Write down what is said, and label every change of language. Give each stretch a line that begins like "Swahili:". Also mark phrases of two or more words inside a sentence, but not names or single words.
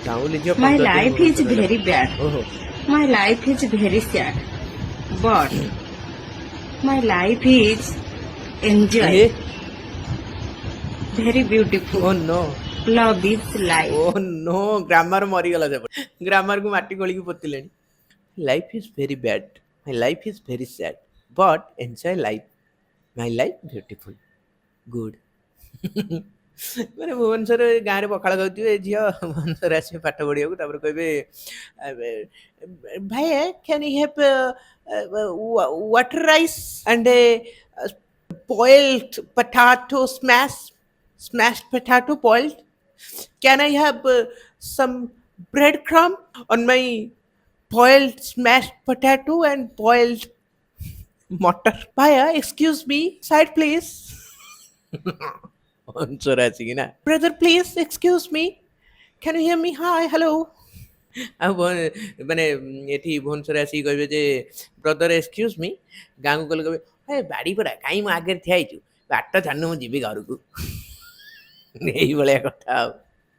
Odia: କାଉଁଲି ଝିଅ
English: My
Odia: 15 ଦିନ
English: life
Odia: ମୁହଁ
English: is
Odia: ସରେଇଲା।
English: very bad. ଓହୋ My life is very sad. But my life is enjoy. ଏ Very beautiful. oh no Love is life. oh no
Odia: ଗ୍ରାମାର ମରିଗଲା ସେପଟେ ଗ୍ରାମାରକୁ ମାଟି ଗୋଳିକି ପୋତିଲେଣି।
English: life is very bad my life is very sad but enjoy life my life beautiful good.
Odia: ମାନେ ଭୁବନେଶ୍ୱରରେ ଗାଁରେ ପଖାଳ ଖାଉଥିବେ ଝିଅ ଭୁବନେଶ୍ୱର ଆସିବେ ପାଠ ପଢ଼ିବାକୁ ତାପରେ କହିବେ ଭାଇ
English: can you have water rice and boiled potato smashed potato boiled. Can I have some breadcrumb on my boiled smashed potato and boiled motor? Bhaiya, excuse me, side please. Answer asking na. Brother, please excuse me. Can you hear me? Hi, hello.
Odia: ଆଉ ମାନେ ଏଠି ଭୁବନେଶ୍ୱର ଆସିକି କହିବେ ଯେ
English: brother excuse me
Odia: ଗାଁକୁ ଗଲେ କହିବେ ହେ ବାଡ଼ି ପରା କାହିଁ ମୁଁ ଆଗରେ ଠିଆ ହେଇଛୁ ବାଟ ଜାଣିନୁ ମୁଁ ଯିବି ଘରକୁ ଏଇଭଳିଆ କଥା ଆଉ